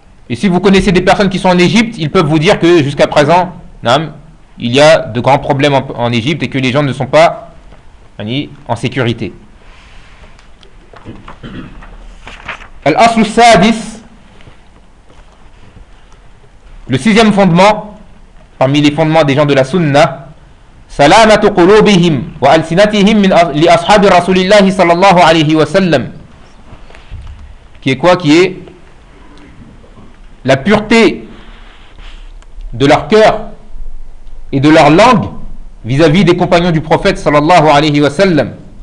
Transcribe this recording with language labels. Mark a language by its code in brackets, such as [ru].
[fr] Et si vous connaissez des personnes qui sont en Égypte, ils peuvent vous dire que jusqu'à présent, il y a de grands problèmes en Égypte et que les gens ne sont pas ni en sécurité. [ar] Al-Aslus-Sadis, [fr] le sixième fondement, parmi les fondements des gens de la Sunna, [ar] سلامة قلوبهم وألسنتهم من لأصحاب رسول الله صلى الله عليه وسلم. [fr] Qui est quoi? Qui est la pureté de leur cœur et de leur langue vis-à-vis des compagnons du prophète sallallahu alayhi wa sallam.